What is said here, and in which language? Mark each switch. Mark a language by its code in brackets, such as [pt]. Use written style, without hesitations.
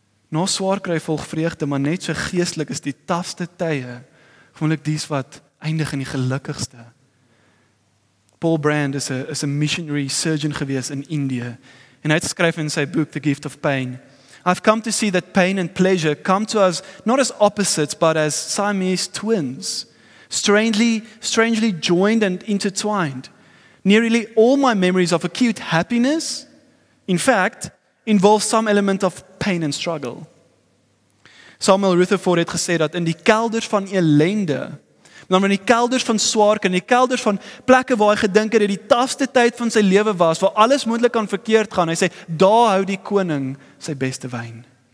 [af] Na swaar kry volg vreugde, maar net so geestelik is die tafste tye gewoonlik dies wat eindig in die gelukkigste. Paul Brand is 'n [en] missionary surgeon [af] gewees in Indië en hy het geskryf in sy boek The Gift of Pain. [en] I've come to see that pain and pleasure come to us not as opposites but as Siamese twins, strangely joined and intertwined. Nearly all my memories of acute happiness, in fact, involve some element of pain and struggle. [af] Samuel Rutherford het gesê dat in die kelders van ellende, dan in die kelders van swaar kry, in die kelders van plekke waar hy gedink het dit die tafste tyd van sy lewe was, waar alles moontlik kan verkeerd gaan, hy sê, daar hou die koning sy beste wyn.